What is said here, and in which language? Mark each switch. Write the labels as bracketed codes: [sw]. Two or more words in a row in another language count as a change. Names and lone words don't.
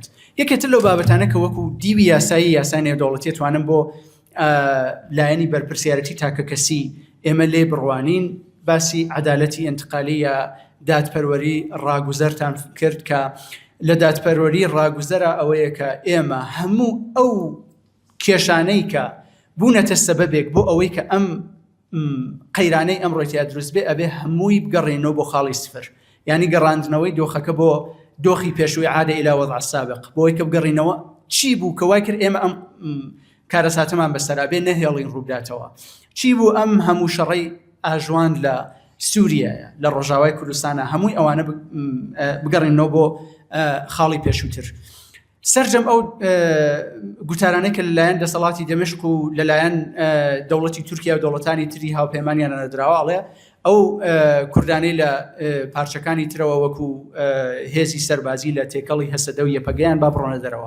[ckb] یەکێتر لەو بابەتانە کە وەکو دیوی یاسای نێودەوڵەتی توانم بۆ لایەنی بەرپرسیارەتی تاکە کەسی ئێمە لێ بڕوانین باسی عەدالەتی ئینتقالی یا دادپەروەری ڕاگوزەرتان کرد کە لە دادپەروەری ڕاگوزەرە ئەوەیە کە ئێمە هەموو ئەو کێشانەی کە بوونەتە سەبەبێک بۆ ئەوەی کە ئەم قەیرانەی ئەمڕۆتیا دروست بێ ئەبێ هەمووی بگەڕێنەوە بۆ خاڵی سفر، یعنی گەڕاندنەوەی دۆخەکە بۆ دۆخی پێشووی عادە [ar] إلى وضع السابق [ckb] بۆی کە بگەڕینەوە چی بوو کە وای کرد ئێمە ئەم کارەساتەمان بەسەرا بێ نەهێڵین ڕووداتەوە، چی بوو ئەم هەموو شەڕەی ئاژوان لە سووریایە لە ڕۆژاوای کوردستانە هەمووی ئەوانە بگەڕینەوە بۆ خاڵی پێشووتر. سەرجەم ئەو گوتارانەی کە لەلایەن دەسەڵاتی دەمشق و لەلایەن دەوڵەتی تورکیا و دەوڵەتانی تری هاوپەیمانیان نەدراوە ئەو کوردانەی لە پارچەکانی ترەوە وەکو هێزی سەربازی لە تێکەڵی هەسەدە و یەپەگەیان با بڕۆنە دەرەوە.